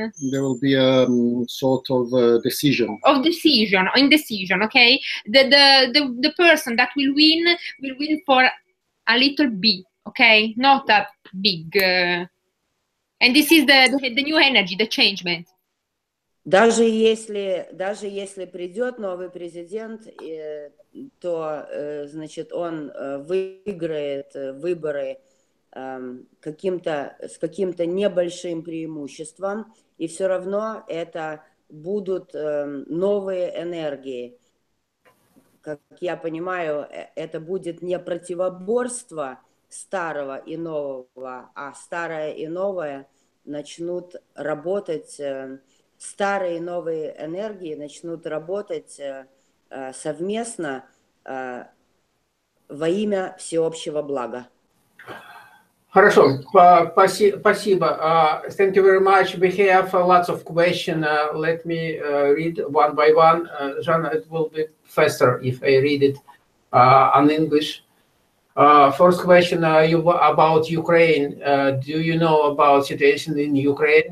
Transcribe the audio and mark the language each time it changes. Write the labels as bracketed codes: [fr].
[en] There will be a sort of decision. Indecision. Okay, the person that will win for a little bit. Okay, not a big. And this is the new energy, the changement. [ru] Даже если придет новый президент, то, значит, он выиграет выборы с каким-то небольшим преимуществом, и все равно это будут новые энергии. Как я понимаю, это будет не противоборство старого и нового, а старое и новое начнут работать, старые и новые энергии начнут работать совместно во имя всеобщего блага. Хорошо, спасибо. [en] Thank you very much. We have lots of questions. Let me read one by one. Jana, it will be faster if I read it in English. First question about Ukraine. Do you know about situation in Ukraine?